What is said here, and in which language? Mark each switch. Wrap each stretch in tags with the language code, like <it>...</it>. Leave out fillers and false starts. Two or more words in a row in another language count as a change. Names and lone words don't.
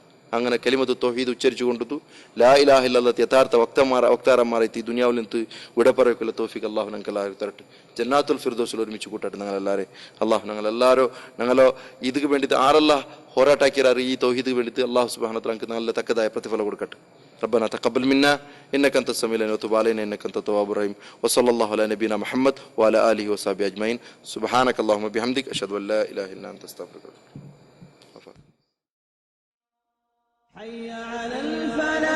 <ml>അങ്ങനെ കലിമത്ത് തൗഹീദ് ഉച്ചരിച്ചു കൊണ്ടു</ml> <ar>لا إله إلا الله</ar> <ml>യഥാർത്ഥ വക്താരന്മാരെത്തി ഈ ദുനിയാവിൽ നിന്ന് വിട പറയക്കുള്ള തൗഫീഖ് അള്ളാഹു ഞങ്ങൾക്ക് എല്ലാവരും തരട്ടെ. ജന്നാത്തുൽ ഫിർദൗസിൽ ഒരുമിച്ച് കൂട്ടട്ടെ ഞങ്ങളെല്ലാവരും. അള്ളാഹു ഞങ്ങളോ ഇതിക്ക് വേണ്ടിയിട്ട് ആരെല്ലാം പോരാട്ടാക്കിയാറ് ഈ തൗഹീദിക്ക് വേണ്ടിയിട്ട്</ml> <ar>الله سبحانه وتعالى</ar> <ml>നല്ല തക്കതായ പ്രതിഫലം കൊടുക്കട്ടെ.</ml> <ar>ربنا تقبل منا انك انت السميع العليم وتب علينا انك انت التواب الرحيم وصلى الله على نبينا محمد وعلى اله وصحبه اجمعين سبحانك اللهم وبحمدك اشهد ان لا اله الا انت استغفرك. حي على الفلاح.</ar>